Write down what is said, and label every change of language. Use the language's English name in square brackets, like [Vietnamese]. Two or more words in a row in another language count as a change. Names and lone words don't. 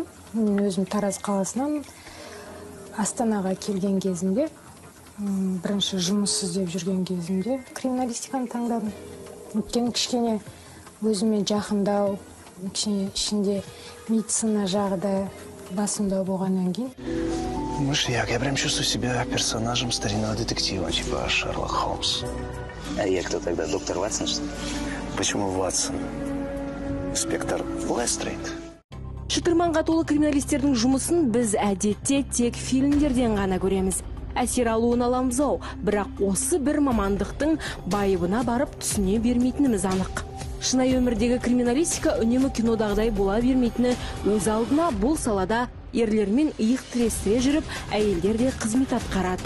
[Kazakh] Мен өзім Тараз қаласынан Астанаға келген кезімде, бірінші жұмыс іздеп жүрген кезімде криминалистиканы таңдадым. Өйткені кішкене өзіме жақындау, кішкене ішінде медицина жағы да басымдау болғаннан кейін. [Russian] Я прям чувствую себя персонажем старинного детектива, типа Шерлок Холмс. А я кто тогда, доктор Ватсон, что ли? Почему Ватсон? Инспектор Лестрейд. [Kazakh] Шытырманға толы криминалистердің жұмысын біз әдетте тек фильмдерден ғана көреміз. Әсер алуын аламыз ау, бірақ осы бір мамандықтың байыбына барып түсіне бермейтініміз анық. Шынайы өмірдегі криминалистика үнемі кинодағыдай бола бермейтіні өз алдына бұл салада ерлермен иық тірестіре жүріп, әйелдерде қызмет атқарады.